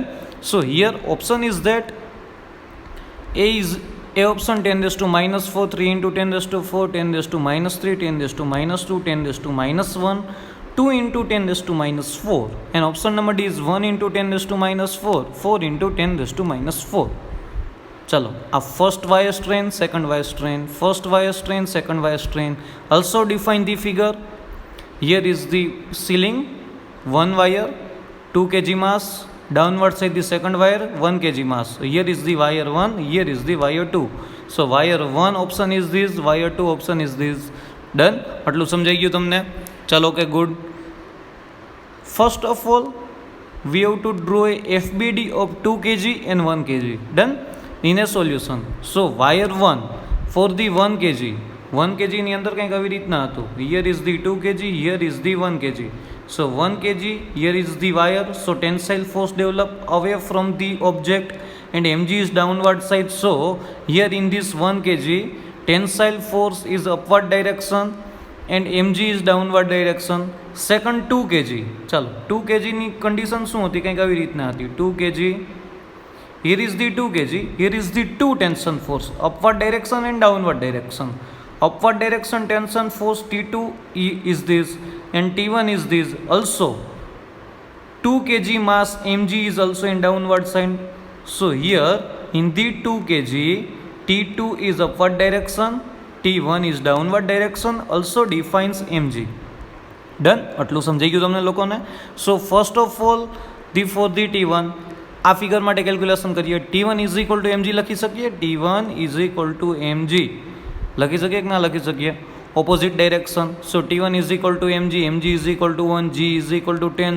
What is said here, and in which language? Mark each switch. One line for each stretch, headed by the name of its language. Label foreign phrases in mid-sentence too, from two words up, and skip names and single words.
English: So here option is that A option 10 raised to minus 4, 3 into 10 raised to 4, 10 raised to minus 3, 10 raised to minus 2, 10 raised to minus 1, 2 into 10 raised to minus 4, and option number D is 1 into 10 raised to minus 4, 4 into 10 raised to minus 4. चलो, अब first wire strain, second wire strain, first wire strain, second wire strain. Also define the figure. Here is the ceiling, 1 wire, 2 kg mass. Downward side the second wire, 1 kg mass. Here is the wire 1, here is the wire 2. So wire 1 option is this, wire 2 option is this. Done.
Gujarati: આટલું સમજાઈ ગયું તમને? ચલો કે ગુડ.
English: First of all, we have to draw a FBD of 2 kg and 1 kg. Done? In a solution. So, wire 1 for the 1 kg.
Gujarati: 1 kg ની અંદર કંઈક આવી રીતના હતું.
English: Here is the 2 kg, here is the 1 kg. So, 1 kg, here is the wire. So, tensile force develop away from the object and mg is downward side. So, here in this 1 kg, tensile force is upward direction and mg is downward direction.
Gujarati: સેકન્ડ 2 kg. ચાલો 2 kgની કન્ડિશન શું હતી? કંઈક આવી રીતના હતી.
English: 2 kg, here is the 2 kg, here is the 2 tension force, upward direction and downward direction. Upward direction tension force T2 is this and T1 is this. Also 2 kg mass mg is also in downward side. So here in the 2 kg, T2 is upward direction, T1 is downward direction. Also defines mg.
Gujarati: ડન. આટલું સમજાઈ ગયું તમને લોકોને?
English: So first of all for the T1
Gujarati: આ ફિગર માટે કેલ્ક્યુલેશન કરીએ.
English: T1 is equal to mg
Gujarati: લખી શકીએ.
English: T1 is equal to mg
Gujarati: લખી શકીએ કે ના લખી શકીએ?
English: Opposite direction. So T1 is equal to mg, mg is equal to 1, g is equal to 10.